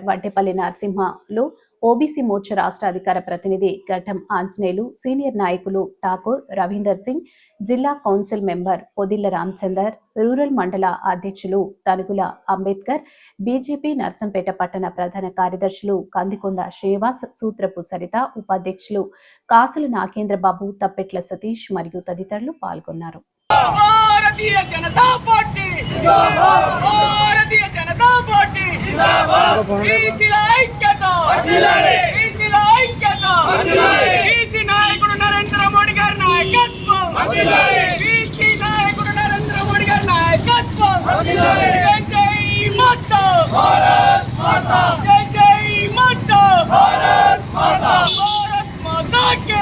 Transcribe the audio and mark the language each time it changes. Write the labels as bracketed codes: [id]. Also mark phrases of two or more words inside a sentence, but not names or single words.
[te] వడ్డేపల్లి నరసింహలు, ఓబీసీ మోర్చా రాష్ట్ర అధికార ప్రతినిధి ఘట్టం ఆంజనేయులు, సీనియర్ నాయకులు ఠాకూర్ రవీందర్ సింగ్, జిల్లా కౌన్సిల్ మెంబర్ పొదిళ్ల రామచందర్, రూరల్ మండల అధ్యక్షులు తనుగుల అంబేద్కర్, బీజేపీ నర్సంపేట పట్టణ ప్రధాన కార్యదర్శులు కందికొండ శ్రీనివాస్, సూత్రపు సరిత, ఉపాధ్యక్షులు కాసుల నాగేంద్రబాబు, తప్పెట్ల సతీష్ మరియు తదితరులు పాల్గొన్నారు. भारतीय जनता पार्टी भारतीय जनता पार्टी నాయకుడు నరేంద్ర మోడీ గారి నాయకత్వం, నాయకుడు నరేంద్ర మోడీ గారి నాయకత్వం. [hi] जय माता भारत माता, जय माता भारत माता, भारत माता के.